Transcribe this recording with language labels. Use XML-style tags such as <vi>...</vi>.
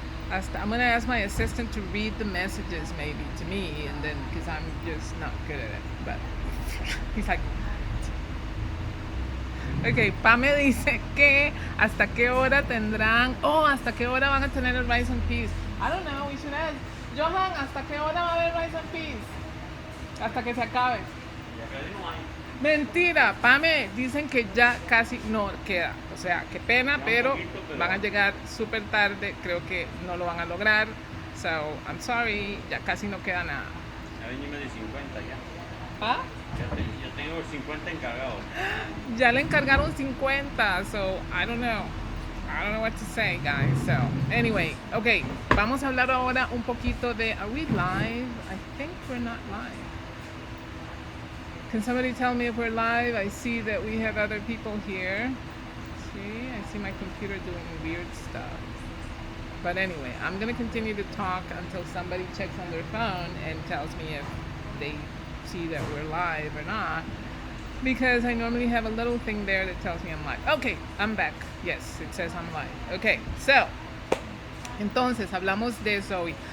<en>I'm gonna ask my assistant to read the messages maybe to me, and then, because I'm just not good at it, but he's like, ok,</en> <es>Pame dice que hasta qué hora tendrán, hasta qué hora van a tener el Rice and Peas.</es> <en>I don't know, we should ask.</en> <es>Johan, ¿hasta qué hora va a haber Rice and Peas? Hasta que se acabe. Mentira, Pame, dicen que ya casi no queda. O sea, qué pena, pero van a llegar súper tarde. Creo que no lo van a lograr.</es> <en>So, I'm sorry,</en> <es>ya casi no queda nada. Ya venimos de 50 ya. ¿Ah? Ya tengo 50 encargados. Ya le encargaron 50,</es> <en>so I don't know what to say, guys. So anyway, okay,</en> <es>vamos a hablar ahora un poquito de,</es> <en>are we live? I think we're not live. Can somebody tell me if we're live? I see that we have other people here. See, I see my computer doing weird stuff. But anyway, I'm gonna continue to talk until somebody checks on their phone and tells me if they see that we're live or not, because I normally have a little thing there that tells me I'm live. Okay, I'm back. Yes, it says I'm live. Okay, so</en> <es>entonces hablamos de eso hoy.</es>